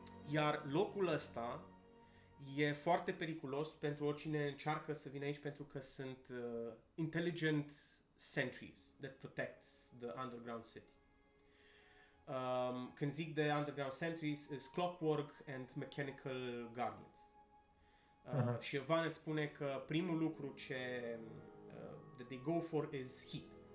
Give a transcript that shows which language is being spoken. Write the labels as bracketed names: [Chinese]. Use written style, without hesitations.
[Romanian] Iar locul ăsta e foarte periculos pentru oricine încearcă să vină aici, pentru că sunt [English] intelligent sentries that protect the underground city. [Romanian] Când zic de [English] underground sentries, is clockwork and mechanical guardians. [Romanian] Și Van îți spune că primul lucru ce [English] that they go for is heat.